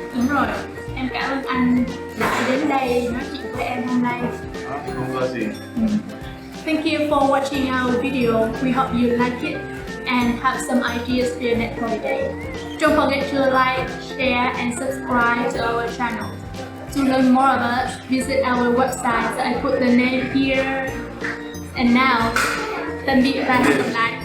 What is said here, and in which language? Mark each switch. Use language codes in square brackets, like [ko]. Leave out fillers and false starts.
[vi] Đúng rồi, em cảm ơn anh đã đến đây nói chuyện với em hôm nay. Không có gì. [en] Thank you for watching our video. We hope you like it and have some ideas for your next holiday. Don't forget to like, share and subscribe to our channel. To learn more about us, visit our website. I put the name here. And now, [vi] tạm biệt và hẹn gặp lại.